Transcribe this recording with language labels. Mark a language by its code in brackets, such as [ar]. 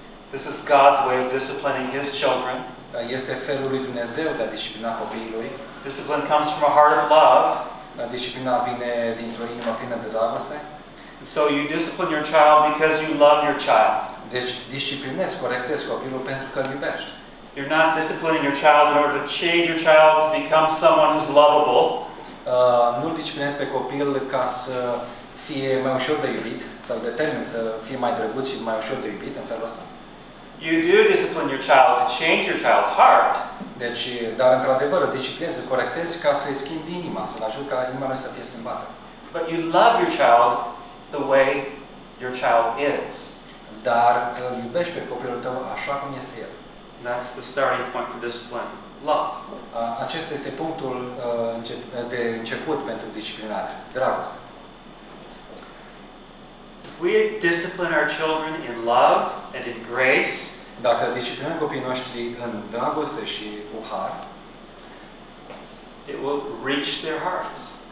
[en] This is God's way of disciplining his children. [ro] Este felul lui Dumnezeu de a disciplina copiii lui. [en] Discipline comes from a heart of love. [ro] Disciplina vine dintr-o inimă plină de dragoste. [en] So you discipline your child because you love your child. [ro] Deci disciplinezi, corectezi copilul pentru că îl iubești. [en] You're not disciplining your child in order to change your child to become someone who's lovable. [ro] Nu disciplinezi pe copil ca să fie mai ușor de iubit, sau determin să fie mai drăguț și mai ușor de iubit în felul ăsta. [en] You do discipline your child to change your child's heart. [ro] Deci, dar într-adevăr, disciplinezi, corectezi ca să-i schimbi inima, să-l ajut ca inima lui să fie schimbată. [en] But you love your child the way your child is. [ro] Dar îl iubești pe copilul tău așa cum este el. [en] That's the starting point for discipline. Love. [ro] Acesta este punctul de început pentru disciplinare. Dragoste. [en] If we discipline our children in love and in grace, [ro] dacă disciplinăm copiii noștri în dragoste și cu har, [en] it will reach their hearts.